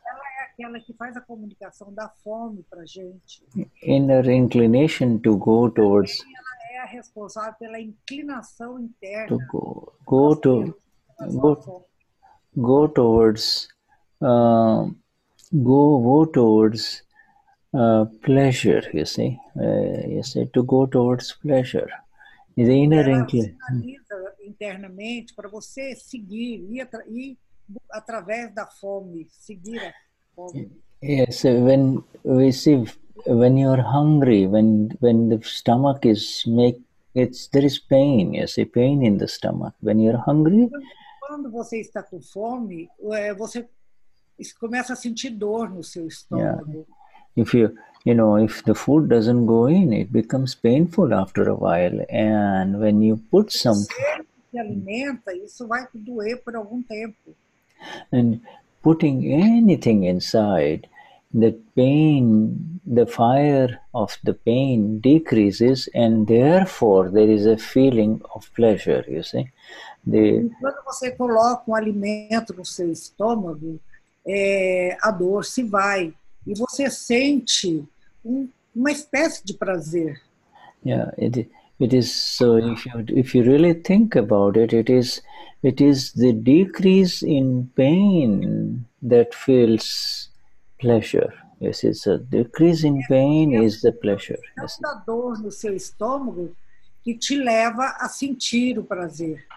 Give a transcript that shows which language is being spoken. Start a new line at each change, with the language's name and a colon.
Portuguese: Ela é aquela que faz a comunicação da fome para gente.
English: Inner inclination to go towards.
Portuguese: Ela é a responsável pela inclinação interna.
English: To go towards pleasure. You see, to go towards pleasure. The inner inclination.
Portuguese: Internamente para você seguir ir através da fome, seguir a fome.
English: Yes, when you're hungry, when the stomach is there is pain. You see, pain in the stomach. When you're hungry.
Portuguese: Quando você está com fome, você começa a sentir dor no seu estômago.
English: Yeah. If the food doesn't go in, it becomes painful after a while. And when you put some.
Portuguese: Se alimenta, isso vai doer por algum tempo.
English: And putting anything inside, the fire of the pain decreases, and therefore there is a feeling of pleasure, you see.
Portuguese: Quando você coloca alimento no seu estômago, a dor se vai, e você sente uma espécie de prazer.
English: Yeah, it is. So if you really think about it, it is the decrease in pain that feels pleasure. Yes, it's a decrease in pain is the pleasure.
Portuguese: Yes. A dor no seu estômago que te leva a sentir o prazer.